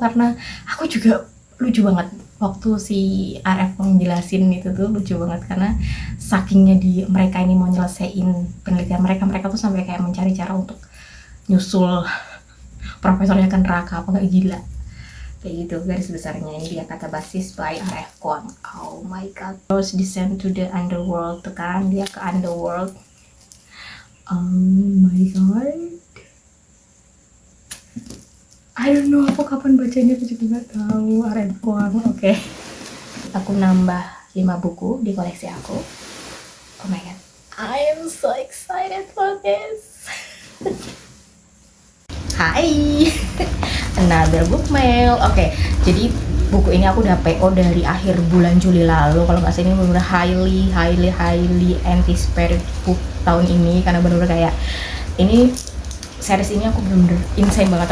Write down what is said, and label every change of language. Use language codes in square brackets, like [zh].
[id] Karena aku juga lucu banget waktu si RF menjelasin itu tuh, lucu banget karena sakingnya mereka ini mau nyelesain penelitian mereka tuh sampai kayak mencari cara untuk nyusul profesornya ke neraka. Apa gak gila? Kayak gitu garis besarnya. Ini dia kata basis by RF Kuang. [en] Oh my god, [id] terus [en] descend to the underworld [id] tuh kan, dia ke [en] underworld. Oh my god, I don't know [id] aku kapan bacanya, aku juga gak tahu. RF Kuang. Oke. Aku nambah 5 buku di koleksi aku. [en] Oh my god, I am so excited for this. [id] Hai, [en] another book mail. [id] Oke, jadi buku ini aku udah PO dari akhir bulan Juli lalu. Kalau nggak salah ini benar-benar [en] highly anticipated book [id] tahun ini, karena benar-benar kayak ini series ini aku benar-benar insane banget.